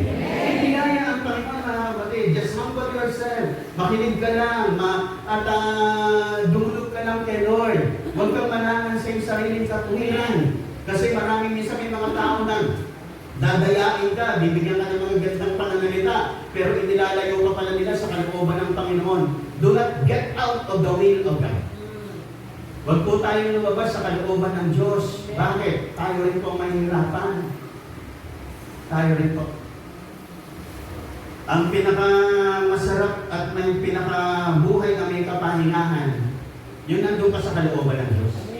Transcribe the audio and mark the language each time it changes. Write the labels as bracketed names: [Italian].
[Filipino] May biyaya ang Panginoon, mga kapatid. [English] Just humble yourself. [Filipino] Makinig ka lang. At dumulog ka lang kay Lord. Huwag kang manangan sa iyong sariling katuwiran. Kasi maraming minsan may mga tao na dadayain ka, bibigyan ka ng mga gandang pananalita, pero inilalayo ka pala nila sa kalooban ng Panginoon. [English] Do not get out of the will of God. [Filipino] Huwag po tayong lumabas sa kalooban ng Diyos. Bakit? Tayo rin po mahihirapan. Tayo rin po. Ang pinakamasarap at may pinakabuhay na may kapahingahan, yun nandun ka sa kalooban ng Diyos.